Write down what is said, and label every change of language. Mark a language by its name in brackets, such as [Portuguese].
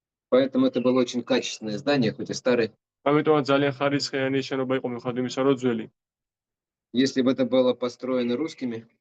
[Russian] Поэтому это было очень качественное здание, хоть и старое. [Georgian] ამიტომაც ძალიან ხარისხიანი შენობა იყო მიუხედავად იმისა, რომ ძველი. [Russian] Если бы это было построено русскими,